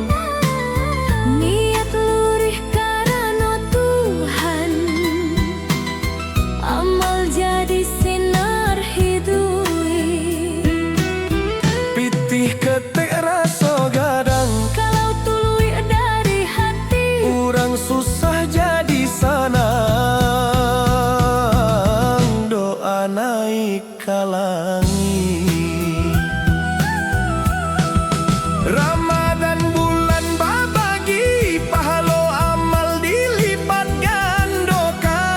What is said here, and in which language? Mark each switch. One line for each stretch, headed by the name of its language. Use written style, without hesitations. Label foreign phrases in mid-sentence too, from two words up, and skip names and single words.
Minangkabau: Niat lurih karena Tuhan, amal jadi sinar hidup. Pitih ketek raso gadang, Kalau tuluy dari hati, urang susah jadi sanang. Doa naik ke langit.
Indonesian: Ramadan bulan berbagi, pahala amal dilipat gandakan.